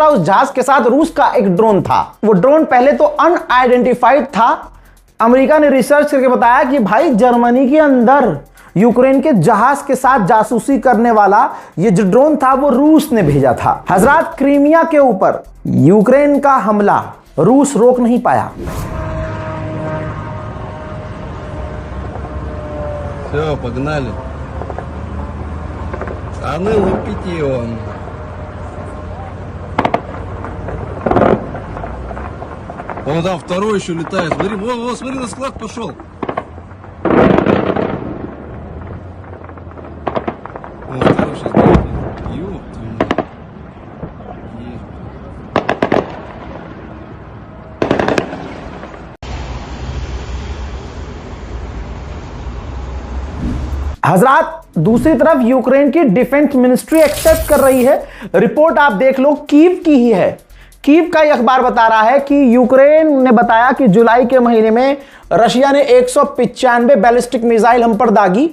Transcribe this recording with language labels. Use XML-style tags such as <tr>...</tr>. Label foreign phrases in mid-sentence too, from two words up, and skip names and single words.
<hi>उस जहाज के साथ रूस का एक ड्रोन था। वो ड्रोन पहले तो अनआइडेंटिफाइड था। अमेरिका ने रिसर्च करके बताया कि भाई जर्मनी के अंदर यूक्रेन के जहाज के साथ जासूसी करने वाला ये जो ड्रोन था वो रूस ने भेजा था। हजरात, क्रीमिया के ऊपर यूक्रेन का हमला रूस रोक नहीं पाया।</hi> <ru>Все, погнали. А ну лупите его. Вон там второй еще летает. Смотри, вот, смотри, на склад пошел. Вон второй сейчас летит. Ёб твою мать. Есть.</ru> <hi>हजरात, दूसरी तरफ यूक्रेन की</hi> <en>defense ministry</en> <hi>एक्सेप्ट कर रही है। रिपोर्ट आप देख लो, कीव की ही है। कीव का अखबार बता रहा है कि यूक्रेन ने बताया कि जुलाई के महीने में रशिया ने 195 बैलिस्टिक मिसाइल हम पर दागी।</hi>